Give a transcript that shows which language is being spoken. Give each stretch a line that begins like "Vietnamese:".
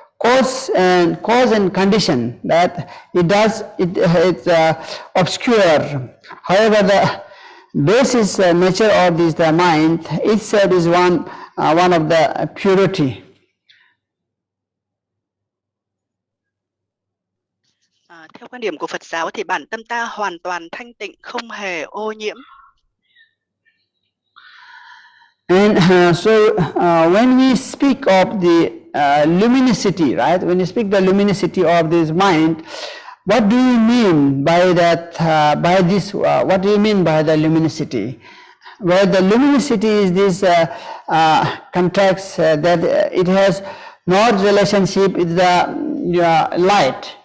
English: cause and condition, that it's obscure. However, the basis nature of this the mind itself is one of the purity.
Vietnamese: Theo quan điểm của Phật giáo thì bản tâm ta hoàn toàn thanh tịnh, không hề ô nhiễm.
English: And so when we speak of the luminosity, right? When you speak the luminosity of this mind, what do you mean by that? By this, what do you mean by the luminosity? Well, the luminosity is this context that it has not relationship with the light.